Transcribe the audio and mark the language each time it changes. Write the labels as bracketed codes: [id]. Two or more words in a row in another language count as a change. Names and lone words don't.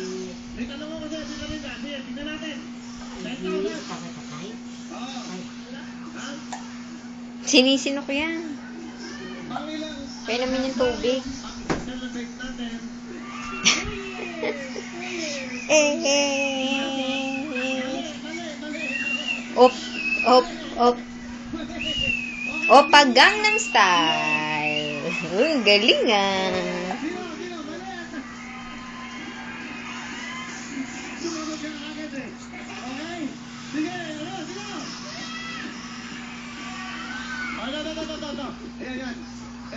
[tl] May tanong ako sa'yo, Tita Linda. Sige, tignan natin. 10,000. Oo. Ha? Sinisinok yan. Pangilang Kaya naman yung tubig. ang celebrate natin. Op, op, op. Opa Gangnam Style. Ang galing ah. Sino, mali. Sumunod ka na agad eh. Okay? Sige, sino? Ito. Ayan. Ito.